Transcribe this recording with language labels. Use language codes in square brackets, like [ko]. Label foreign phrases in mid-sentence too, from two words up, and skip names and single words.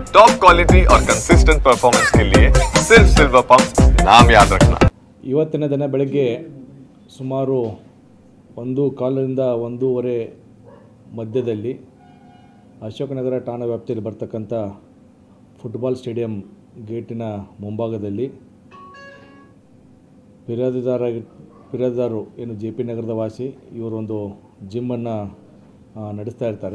[en] top quality [hi] और [en] consistent performance [hi] के लिए सिर्फ सिल्वर पंप नाम याद रखना। [kn] ಇವತ್ತಿನ ದಿನ ಬೆಳಗ್ಗೆ ಸುಮಾರು 1:15ರಿಂದ 1:30 ಮಧ್ಯದಲ್ಲಿ ಅಶೋಕನಗರ ಠಾಣಾ ವ್ಯಾಪ್ತಿಯಲ್ಲಿ ಬರ್ತಕ್ಕಂಥ [en] football stadium [kn] ಗೇಟಿನ ಮುಂಭಾಗದಲ್ಲಿ ಫಿರ್ಯಾದಿದಾರರು ಏನು JP ನಗರದ ವಾಸಿ ಇವರೊಂದು ಜಿಮ್ಮನ್ನು ನಡೆಸ್ತಾ ಇರ್ತಾರೆ.